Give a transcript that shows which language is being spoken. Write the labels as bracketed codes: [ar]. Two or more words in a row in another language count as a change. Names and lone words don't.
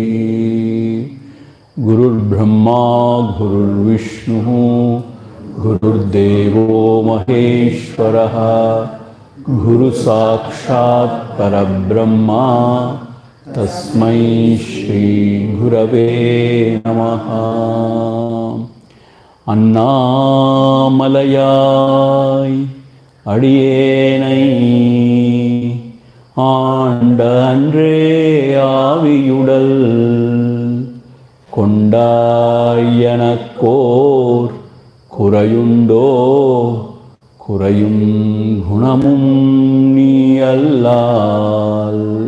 [sa] गुरुर् ब्रह्मा गुरुर् विष्णु गुरुर् देवो महेश्वरः गुरु साक्षात् परब्रह्म तस्मै श्री गुरवे नमः. [ta] Annamalayai அடியேனை ஆண்ட அன்றே ஆவியுடல் கொண்டாயனக்கோர் குறையுண்டோ குறையும் குணமும் நீ அல்லால்